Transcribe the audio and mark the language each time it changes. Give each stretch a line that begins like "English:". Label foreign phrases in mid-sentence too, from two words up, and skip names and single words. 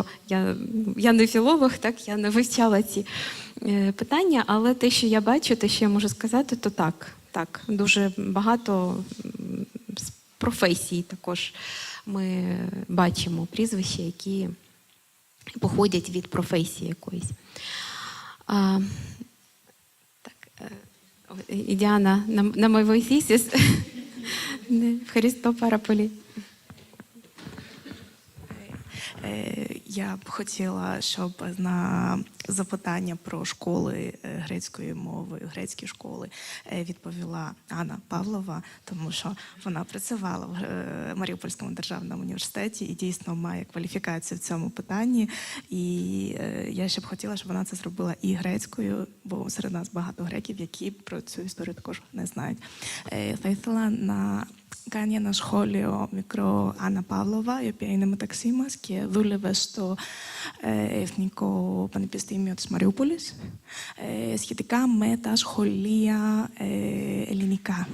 Ukrainian: Я не філолог, так, я не вивчала ці питання, але те, що я бачу, те, що я можу сказати, то так, дуже багато з професій також ми бачимо прізвища, які походять від професії якоїсь. І Діана, на мой voices,
Greek: Ευχαριστώ πάρα πολύ.
Ukrainian: Я б хотіла, щоб на запитання про школи грецької мови, грецькі школи відповіла Анна Павлова, тому що вона працювала в Маріупольському державному університеті і дійсно має кваліфікацію в цьому питанні. І я ще б хотіла, щоб вона це зробила і грецькою, бо серед нас багато греків, які про цю історію також не знають.
Greek: Θα ήθελα να κάνει ένα σχόλιο μικρό Άννα Παύλοβα, η οποία είναι μεταξύ μας και δούλευε στο Εθνικό Πανεπιστήμιο της Μαριούπολης σχετικά με τα σχολεία ελληνικά.